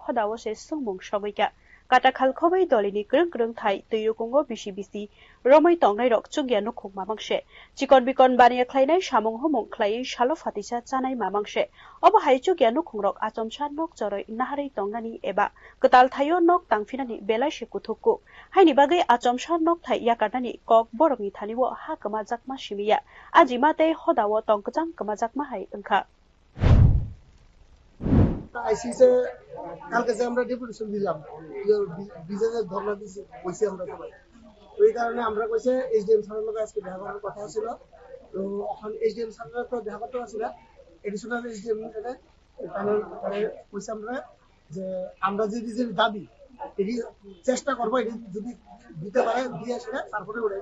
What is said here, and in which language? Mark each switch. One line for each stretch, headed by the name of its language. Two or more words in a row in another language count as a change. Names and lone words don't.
Kok Borok: हदावसे सुंमुं सगैका काटाखाल खबै दलिनि ग्रं ग्रं थाइ तैरुकुंगो बिसि बिसि रमै तंनाय रक चुगिया नुखुं मामांसे चिकन बिकन बानिया ख्लायनाय सामुं हमुं ख्लायै सालो फातिसा जानाय मामांसे अब हाय चुगिया नुखुं रक आचमसा नक जरै नाहारै तंनानि एबा कताल थायो नक तांफिनानि बेलायसे कुथुकु हायनि बागै आचमसा नक थाइ याकारनानि कक बरकनि थानिवो हा कमा जाकमा सिमिया आजिमाते हदावो तंकजां कमा जाकमा हाय ओंखा
Bangla: আইসিসে কালকে যে আমরা ডেপুটেশন দিলাম বিজেপির ধর্ণা দিছি কইছি আমরা সবাই, ওই কারণে আমরা কইছে এইচডিএম স্যারের লগে আজকে দেখা করার কথা ছিল। তো এখন এইচডিএম স্যারের তো দেখা করতে পারছি না,
English: additional HDM
Bangla: মানে কইছে আমরা যে আমরা যে দাবি এটি চেষ্টা করবো, এটি যদি দিতে পারে দিয়ে আসলে তারপরে উঠাইব।